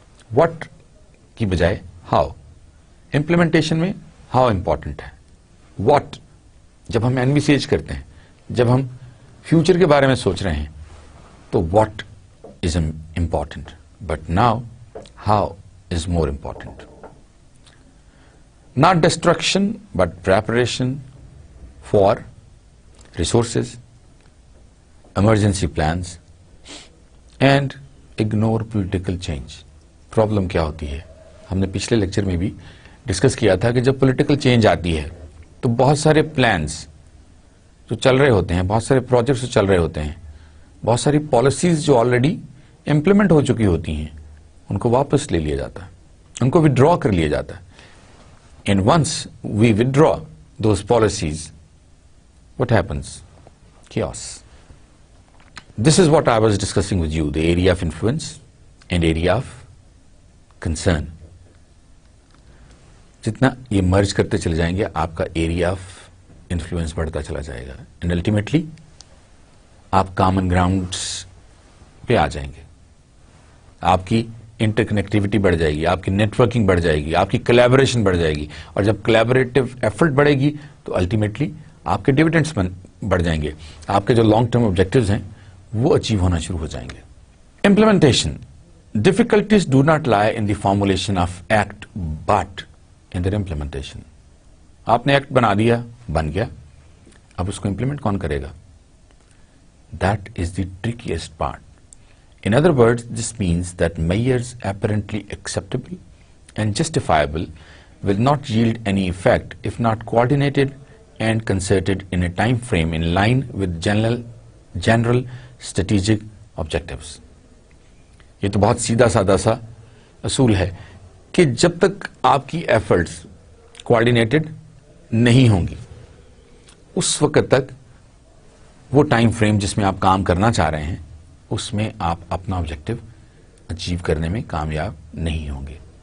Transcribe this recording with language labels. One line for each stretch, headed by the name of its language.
Urdu: What کی بجائے how. Implementation میں ہاؤ امپورٹنٹ ہے. واٹ جب ہم انویسیج کرتے ہیں، جب ہم فیوچر کے بارے میں سوچ رہے ہیں تو
English: What is important, but now how is more important. Not destruction, but preparation for resources, emergency plans, and ignore political change.
Urdu: Problem کیا ہوتی ہے؟ ہم نے پچھلے لیکچر میں بھی ڈسکس کیا تھا کہ جب پولیٹیکل چینج آتی ہے تو بہت سارے پلانز جو چل رہے ہوتے ہیں، بہت سارے پروجیکٹس جو چل رہے ہوتے ہیں، بہت ساری پالیسیز جو آلریڈی امپلیمنٹ ہو چکی ہوتی ہیں ان کو واپس لے لیا جاتا ہے، ان کو withdraw کر لیا جاتا ہے.
English: And once we withdraw those policies, what happens? Chaos. This is what I was discussing with you, the area of influence and area of concern.
Urdu: جتنا یہ مرج کرتے چلے جائیں گے آپ کا ایریا آف انفلوئنس بڑھتا چلا جائے گا، اینڈ الٹیمیٹلی آپ کامن گراؤنڈس پہ آ جائیں گے. آپ کی انٹر کنیکٹیوٹی بڑھ جائے گی, آپ کی نیٹورکنگ بڑھ جائے گی, آپ کی کولیبریشن بڑھ جائے گی, اور جب کولیبریٹو ایفرٹ بڑھے گی تو الٹیمیٹلی آپ کے ڈیویڈنڈس بڑھ جائیں گے, آپ کے جو لانگ ٹرم آبجیکٹوز ہیں وہ اچیو ہونا شروع ہو جائیں گے. Implementation.
English: Difficulties do not lie in the formulation of act but in the implementation.
Urdu: آپ نے ایکٹ بنا دیا, بن گیا, اب اس کو امپلیمنٹ کون کرے گا؟
English: That is the trickiest part. In other words, this means that measures apparently acceptable and justifiable will not yield any effect if not coordinated and concerted in a time frame in line with general strategic objectives.
Urdu: یہ تو بہت سیدھا سادہ سا اصول ہے کہ جب تک آپ کی ایفرٹس کوآرڈینیٹڈ نہیں ہوں گی اس وقت تک وہ ٹائم فریم جس میں آپ کام کرنا چاہ رہے ہیں اس میں آپ اپنا آبجیکٹو اچیو کرنے میں کامیاب نہیں ہوں گے.